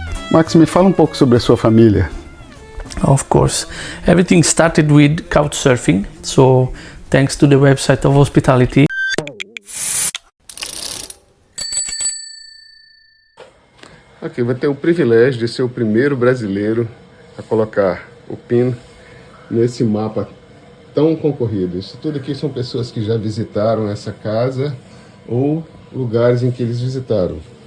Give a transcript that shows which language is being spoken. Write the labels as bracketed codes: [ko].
[pt] Max, me fala um pouco sobre a sua família. [en] Of course. Everything started with couchsurfing, so thanks to the website of hospitality. [pt] Aqui, vou ter o privilégio de ser o primeiro brasileiro a colocar o PIN nesse mapa tão concorrido. Isso tudo aqui são pessoas que já visitaram essa casa ou lugares em que eles visitaram.